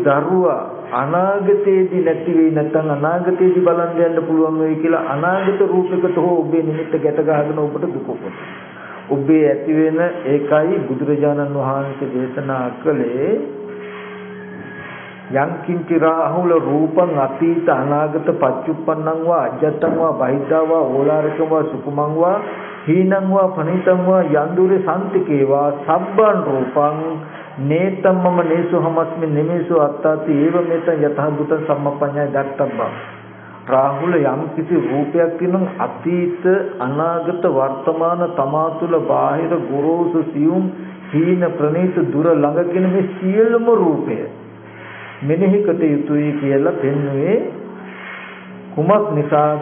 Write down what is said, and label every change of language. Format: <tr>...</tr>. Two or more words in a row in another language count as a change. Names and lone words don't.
<si>මගේ දරුවා අනාගතයේදී නැති වෙයි නැත්නම් අනාගතයේදී බලන්න යන්න පුළුවන් වෙයි කියලා අනාගත රූපයකට හෝ ඔබේ නිමිත්ත ගැට ගහගෙන ඔබට දුක උපදිනවා. ඔබේ ඇති වෙන ඒකයි බුදුරජාණන් වහන්සේ දේශනා කළේ</si> <pi>යං කිංචි රාහුල රූපං අතීත අනාගත පච්චුප්පන්නං වා අජත්තං වා බහිද්ධා වා ඕලාරිකං වා සුකුමං වා හීනං වා පනිතං වා යන්දුරේ සම්තිකේ වා සබ්බං රූපං නේතම් මම නේසු හමස්මි නෙමේසු අත්තාති ඒව මෙතං යතහ බුත සම්මප්පඤ්ඤය දක්තබ්බා.</pi> <si>රාහුල යම් කිසි රූපයක් කියනනම් අතීත අනාගත වර්තමාන තමා තුළ බාහිර ගොරෝසු සියුම් හීන ප්‍රණීත දුර ළඟ කියන මේ සියලුම රූපය මෙනෙහි කොට යුතුයි කියලා පෙන්වුවේ කුමක් නිසාද?</si>